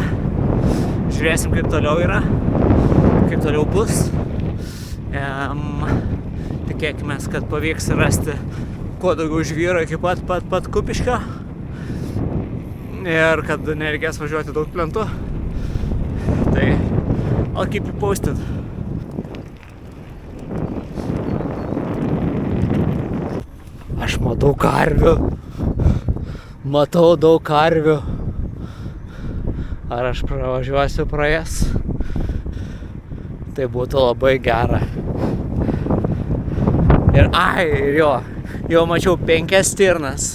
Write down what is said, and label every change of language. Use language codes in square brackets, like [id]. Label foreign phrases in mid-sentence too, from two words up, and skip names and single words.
[lt] Žiūrėsim, kaip toliau yra. Kaip toliau bus. Tikėkime, kad pavyks rasti kuo daugiau žvyro iki pat Kupiškio. Ir kad nereikės važiuoti daug plentų. Tai [en] I'll keep you posted. [lt] Aš matau karvių. Matau daug karvių. Ar aš pravažiuosiu pro jas? Tai būtų labai gera. Ir jau mačiau 5 stirnas.